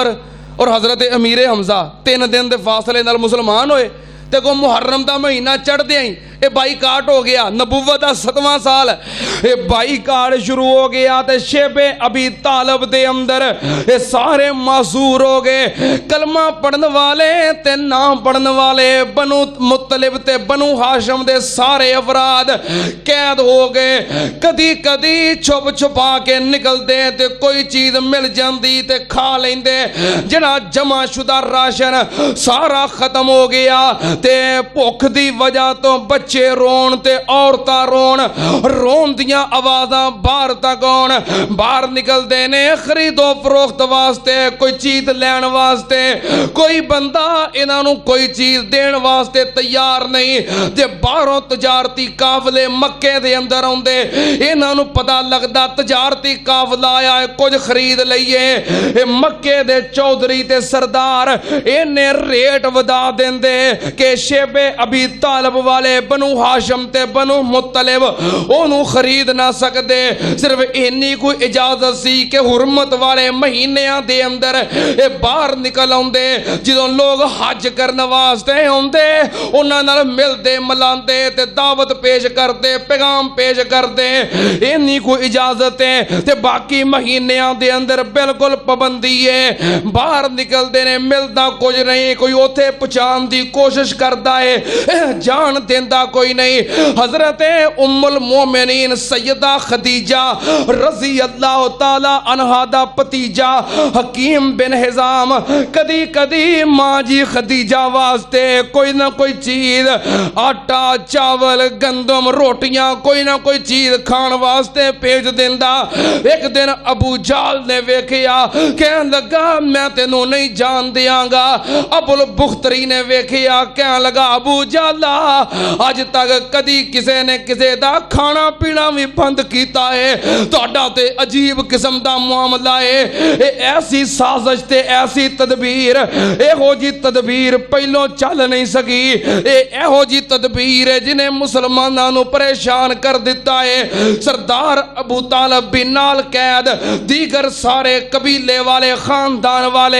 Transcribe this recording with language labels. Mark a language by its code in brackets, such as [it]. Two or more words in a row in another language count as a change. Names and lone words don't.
[pa] اور حضرت امیر حمزہ 3 دن دے فاصلے نال مسلمان ہوئے، تے کو محرم دا مہینہ چڑھ دے آئی اے بائی کاٹ ہو گیا، نبوت دا 7واں سال اے بائی کاٹ شروع ہو گیا، تے شیب ابی طالب دے اندر اے سارے معذور ہو گئے، کلمہ پڑھن والے تے نام پڑھن والے، بنو مطلب تے بنو ہاشم دے سارے افراد قید ہو گئے۔ کدی کدی چھپ چھپا کے نکل دے تے کوئی چیز مل جاندی تے کھا لیندے، جڑا جمع شدہ راشن سارا ختم ہو گیا، تے بھوک دی وجہ تو بچے رون تے عورتاں رون دیاں آوازاں باہر تک آن، باہر نکل دینے خرید و فروخت واسطے، کوئی چیز لین واسطے، کوئی بندہ انہاں نوں کوئی چیز دین واسطے تیار نہیں، تے باہروں تجارتی قافلے مکے دے اندر آندے، انہاں نوں پتہ لگدا تجارتی قافلہ آیا ہے، کچھ خرید لئیے۔ اے مکے دے چودھری تے سردار انہیں ریٹ ودا دیندے کہ شیب ابی طالب والے بنو ہاشم تے بنو مطلب انہوں خرید نہ سکدے، صرف اینی کوئی اجازت سی کہ حرمت والے مہینیاں دے اندر اے باہر نکل آندے، جدوں لوگ حج کرن واسطے آندے انہاں نال ملدے ملاندے تے دعوت پیش کردے، پیغام پیش کردے، اینی کوئی اجازت ہے، تے باقی مہینیاں دے اندر بالکل پابندی ہے، باہر نکلدے نے ملدا کچھ نہیں، کوئی اوتھے پہنچان دی کوشش کردا ہے، جان دیندا کوئی نہیں۔ حضرت ام المومنین سیدہ خدیجہ رضی اللہ تعالی عنہا دا پتیجا حکیم بن حزام کدی کدی ماں جی خدیجہ واسطے کوئی نہ کوئی چیز، آٹا چاول گندم روٹیاں کوئی نہ کوئی چیز کھان واسطے بھیج دیندا۔ ایک دن ابو جہل نے ویکھیا، کہن لگا میں تینوں نہیں جان دیاں گا۔ ابو البختری نے ویکھیا، کہن لگا ابو جہل اج تک کدی کسے نے کسے دا کھانا پینا بھی بند کیتا ہے، تہاڈا تے عجیب قسم دا معاملہ ہے، اے ایسی سازش تے ایسی تدبیر، اے ہو جی تدبیر پہلو چل نہیں سکی، اے ہو جی تدبیر ہے جنہیں مسلمانوں نو پریشان کر دیتا ہے۔ سردار ابو طالب بھی نال قید، دیگر سارے قبیلے والے خاندان والے۔